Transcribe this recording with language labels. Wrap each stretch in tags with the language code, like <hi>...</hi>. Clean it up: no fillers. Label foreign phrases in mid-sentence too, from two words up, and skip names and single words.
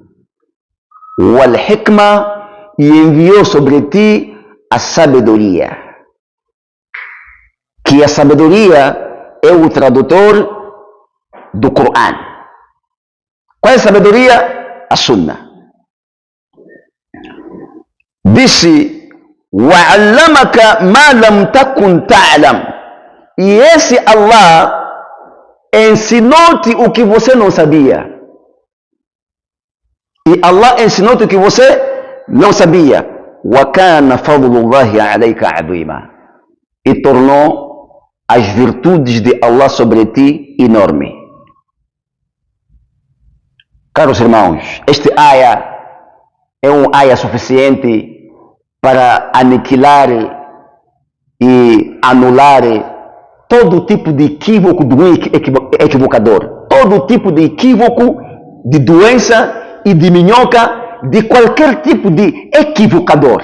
<pt>والحكمة, e enviou sobre ti a sabedoria. Que a sabedoria é o tradutor do Corão. Qual é a sabedoria? A Sunna. Disse,</pt> <ar>وَعَلَّمَكَ مَا لَمْ تَكُنْ تَعْلَمْ,</ar> <pt>e esse Allah ensinou-te o que você não sabia. E Allah ensinou-te o que você não sabia.</pt> <ar>وَكَانَ فَضْلُ اللَّهِ عَلَيْكَ عَظِيمًا,</ar> <pt>e tornou as virtudes de Allah sobre ti enorme. Caros irmãos, este aya é um aya suficiente para aniquilar e anular todo tipo de equívoco do equivocador, todo tipo de equívoco, de doença e de minhoca, de qualquer tipo de equivocador.</pt>